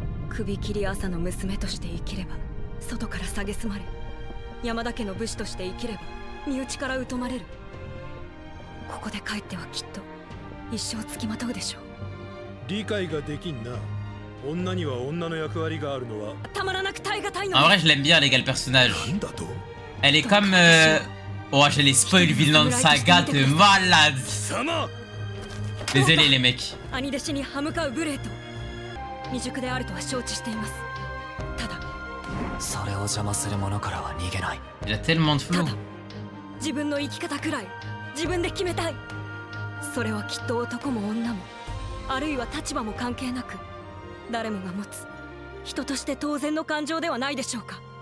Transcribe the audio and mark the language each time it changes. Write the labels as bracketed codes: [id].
[ja] 首切り朝の娘として生きれば外から蔑まれ、山田家の武士として生きれば身内から疎まれる。ここで帰ってはきっと一生つきまとうでしょう。理解ができんな。女には女の役割があるのはたまらなく耐え難いの。 [fr] En vrai, je l'aime bien, les gars, le personnage. Elle est comme... Oh, j'ai les spoil Vinland Saga de malade. Désolé, les mecs. [ja] 兄弟子に歯向かう無礼と未熟であるとは承知しています。ただそれを邪魔する者からは逃げない。 [fr] Il a tellement de flow. [ja] 自分の生き方くらい自分で決めたい。それはきっと男も女もあるいは立場も関係なく誰もが持つ人として当然の感情ではないでしょうか。